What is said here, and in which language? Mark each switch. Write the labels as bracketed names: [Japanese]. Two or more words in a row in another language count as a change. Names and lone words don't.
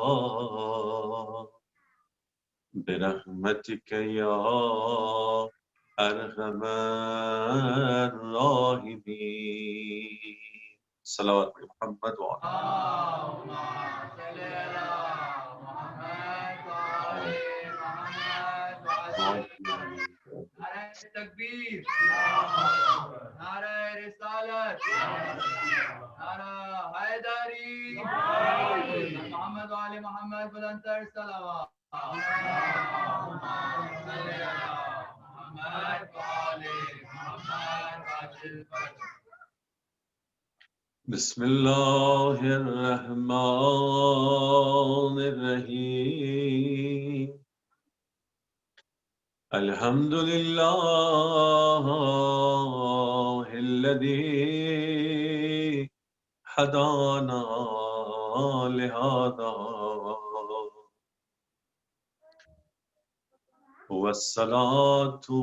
[Arabic] برحمتك يا أرحم الراحمين صلوات محمد وعلى اللهم صل على محمد وآل محمد وعجل. [Urdu] نعرہ تکبیر، نعرہ رسالت، نعرہ حیدری، [Arabic] محمد وآل محمد [Urdu] بلندتر صلوات. [Arabic] اللهم صل على محمد وآل محمد وعجل فرجهم. بسم اللہ الرحمن الرحیم الحمد للہ الذی ہدانا لہذا والصلاة